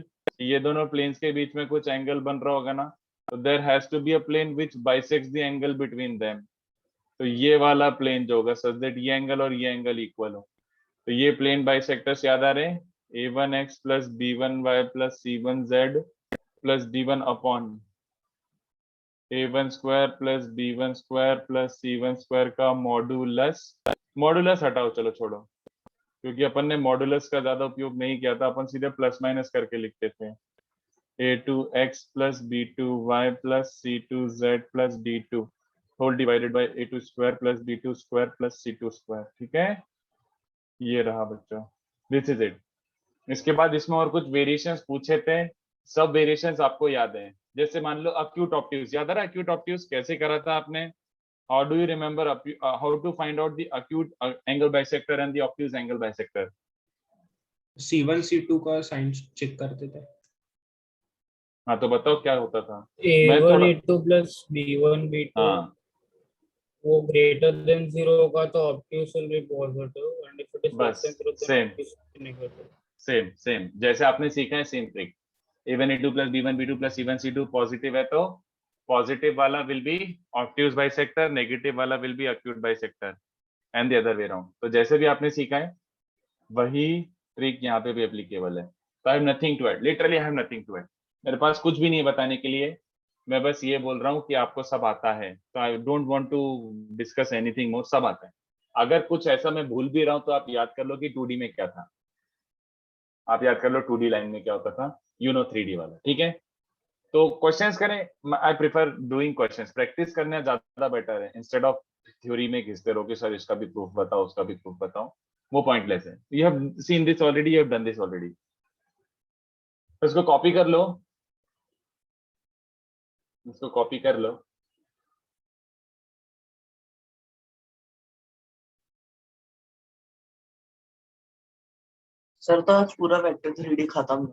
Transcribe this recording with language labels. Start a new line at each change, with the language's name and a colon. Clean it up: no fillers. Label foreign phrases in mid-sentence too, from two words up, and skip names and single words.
Hindi: ये दोनों प्लेन्स के बीच में कुछ एंगल बन रहा होगा ना, तो
English: there has to be a plane which bisects the angle between them।
Hindi: तो ये वाला प्लेन जो होगा
English: such that
Hindi: ये एंगल और ये एंगल इक्वल हो, तो ये
English: plane bisectors
Hindi: याद आ रहे हैं?
English: a1x plus b1y plus c1z plus d1 upon a1 square plus b1 square plus c1 square का मॉडुलस।
Hindi: मॉडुलस हटाओ, चलो छोड़ो, क्योंकि अपन ने मॉडुलस का ज्यादा उपयोग नहीं किया था, अपन सीधे
English: plus minus
Hindi: करके लिखते थे।
English: a2x plus b2y plus c2z plus d2 whole divided by a2 square plus b2 square plus c2 square.
Hindi: ठीक है, ये रहा बच्चों,
English: this is it.
Hindi: इसके बाद इसमें और कुछ वेरिएशंस पूछे थे, सब वेरिएशंस आपको याद है। जैसे मान लो
English: acute obtuse,
Hindi: याद आ रहा है
English: acute obtuse
Hindi: कैसे करा था आपने?
English: How do you remember how to find out the acute angle bisector and the obtuse angle bisector?
Hindi: C1 C2 का साइन चेक करते थे। हाँ तो बताओ क्या होता था?
English: A1 A2 plus B1 B2
Hindi: हाँ
English: वो greater than 0
Hindi: होगा तो
English: obtuse will be positive and if
Hindi: बस सेम जैसे आपने सीखा है
English: same trick. a1a2 plus b1 b2 plus c1 c2 पॉजिटिव
Hindi: है तो
English: पॉजिटिव वाला will be obtuse bisector, नेगेटिव वाला will be acute bisector and the other way around.
Hindi: तो जैसे भी आपने सीखा है वही ट्रिक यहाँ पे भी एप्लीकेबल है। तो
English: I have nothing to add, literally I have nothing to add.
Hindi: मेरे पास कुछ भी नहीं है बताने के लिए, मैं बस ये बोल रहा हूँ कि आपको सब आता है, तो
English: I don't want to discuss anything more,
Hindi: सब आता है। अगर कुछ ऐसा मैं भूल भी रहा हूँ तो आप याद कर लो कि 2D में क्या था, आप याद कर लो 2D लाइन में क्या होता था,
English: you know
Hindi: 3D वाला, ठीक है। तो क्वेश्चंस करें,
English: I prefer doing questions,
Hindi: प्रैक्टिस करना ज्यादा बेटर है
English: instead of
Hindi: थ्योरी में घिसते रहो कि सर इसका भी प्रूफ बताओ उसका भी प्रूफ बताओ, वो पॉइंटलेस है।
English: You have seen this already, you have done this already.
Hindi: इसको कॉपी कर लो, इसको कॉपी कर लो। सर तो आज पूरा वेक्टर 3D खत्म।